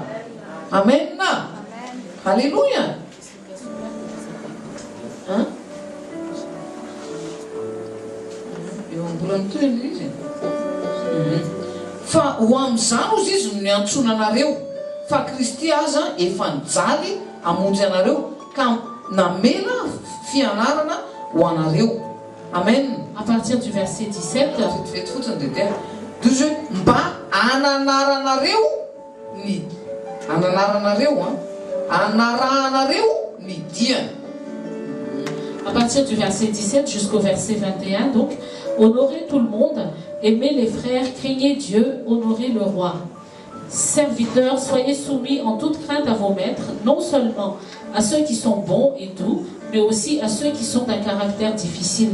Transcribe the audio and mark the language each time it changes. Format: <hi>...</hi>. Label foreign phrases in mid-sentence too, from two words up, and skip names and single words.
<mg>Amen na. Alléluia. Eo ambolany toy izy. Fa ho amin'izany ozy izy no niantsona anareo fa Kristy aza efa nijaly hamonjy anareo ka namela fianarana ho anareo. Amen.</mg> <fr>À partir du verset 17,</fr> <mg>Vetivety fotsiny dia dia toy hoe mba ananaranareo ny diany.</mg> <fr>à partir du verset 17 jusqu'au verset 21, donc, honorez tout le monde, aimez les frères, craignez Dieu, honorez le roi. Serviteurs, soyez soumis en toute crainte à vos maîtres, non seulement à ceux qui sont bons et doux, mais aussi à ceux qui sont d'un caractère difficile.</fr>